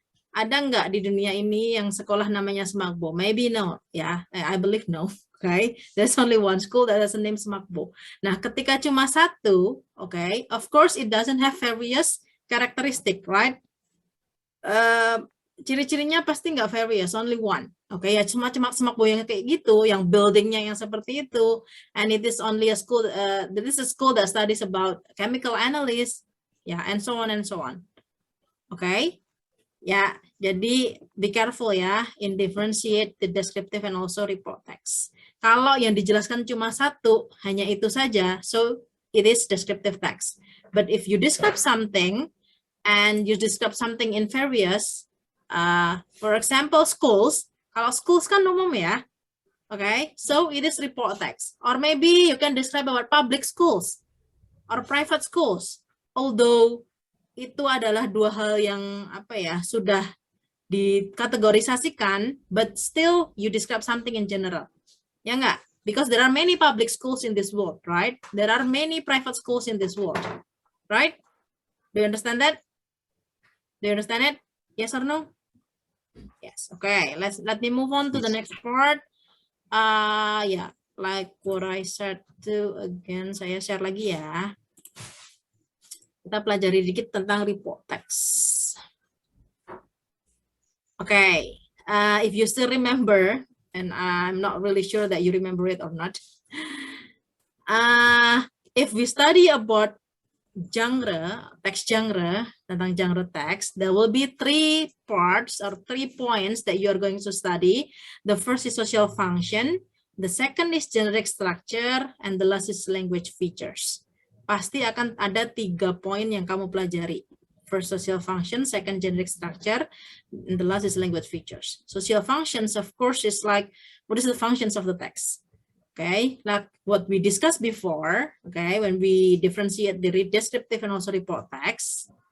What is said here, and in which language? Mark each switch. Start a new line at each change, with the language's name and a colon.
Indonesian: Ada nggak di dunia ini yang sekolah namanya SMAKBO?
English: Maybe no, ya. Yeah, I believe no. Okay, there's only one school that has a name SMAKBO.
Indonesian: Nah, ketika cuma satu,
English: okay, of course it doesn't have various characteristic, right?
Indonesian: Ciri-cirinya pasti nggak various,
English: only one.
Indonesian: Oke, ya cuma SMAKBO yang kayak gitu, yang buildingnya yang seperti itu,
English: and it is only a school. This is a school that studies about chemical analysis, ya, and so on and so on. Oke, ya, jadi be careful ya, in differentiate the descriptive and also report text.
Indonesian: Kalau yang dijelaskan cuma satu, hanya itu saja,
English: so it is descriptive text. But if you describe something and you describe something in various, for example, schools.
Indonesian: Kalau schools kan umum ya,
English: okay? So it is report text. Or maybe you can describe about public schools or private schools.
Indonesian: Although itu adalah dua hal yang apa ya sudah dikategorisasikan,
English: but still you describe something in general.
Indonesian: Ya enggak?
English: Because there are many public schools in this world, right? There are many private schools in this world, right? Do you understand that? Do you understand it? Yes or no? Yes. Okay. Let me move on to the next part. Yeah, like what I said to again,
Indonesian: saya share lagi ya. Kita pelajari dikit tentang report text.
English: Okay. If you still remember, and I'm not really sure that you remember it or not. If we study about genre, text genre, tentang genre text, there will be 3 parts or 3 points that you are going to study. The first is social function, the second is generic structure, and the last is language features.
Indonesian: Pasti akan ada 3 poin yang kamu pelajari.
English: First, social function, second, generic structure, and the last is language features. Social functions, of course, is like, what is the functions of the text? Okay, like what we discussed before, okay, when we differentiate the descriptive and also report text.